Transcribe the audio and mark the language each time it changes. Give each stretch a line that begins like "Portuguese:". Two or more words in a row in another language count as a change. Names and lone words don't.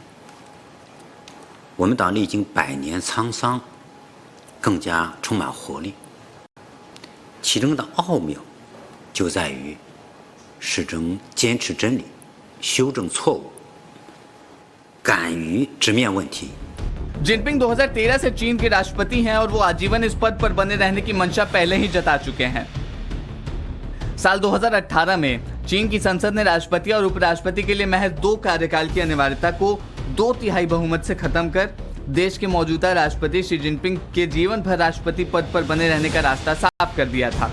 Chinese: 我们党历经100年沧桑，更加充满活力。其中的奥妙就在于始终坚持真理，修正错误，敢于直面问题。
Hindi: जिनपिंग 2013 से चीन के राष्ट्रपति हैं और वो आजीवन इस पद पर बने रहने की मंशा पहले ही जता चुके हैं। साल 2018 में चीन की संसद ने राष्ट्रपति और उपराष्ट्रपति के लिए महज 2 कार्यकाल की अनिवार्यता को 2/3 बहुमत से खत्म कर देश के मौजूदा राष्ट्रपति शी जिनपिंग के जीवन भर राष्ट्रपति पद पर बने रहने का रास्ता साफ कर दिया था।